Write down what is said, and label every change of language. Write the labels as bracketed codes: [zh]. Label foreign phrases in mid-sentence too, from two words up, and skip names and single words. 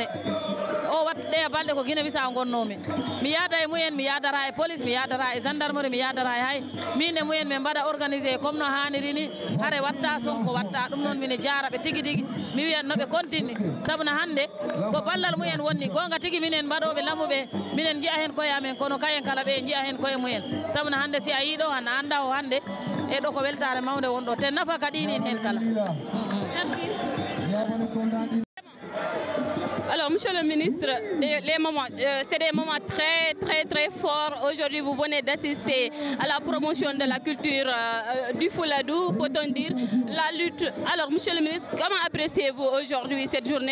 [ff] o ɗeya balɗe ko Guinée Bissau gonnomi mi yaada e mumen mi yadara e police mi yadara e gendarmerie mi yadara e hay min e mumen min mbaɗa [fr] organisé comme [ff] no hanniri ni haare watta sonko watta ɗum noon mine jaraɓe tigui mi wiyan noɓe continue sabuna hande ko ballal mumen wonni gonga tigui minen mbaɗoɓe lammuɓe minen jiiya hen koye amen kono kayen kala ɓe jiiya hen koye mumen sabuna hande si a yiɗo han a anda o hande e ɗo ko weltare mawde wonɗo te nafa ka ɗinin hen kala. [fr] Alors, monsieur le ministre, c'est des moments très forts. Aujourd'hui, vous venez d'assister à la promotion de la culture du Fuladu, peut-on dire, la lutte. Alors, monsieur le ministre, comment appréciez-vous aujourd'hui cette journée?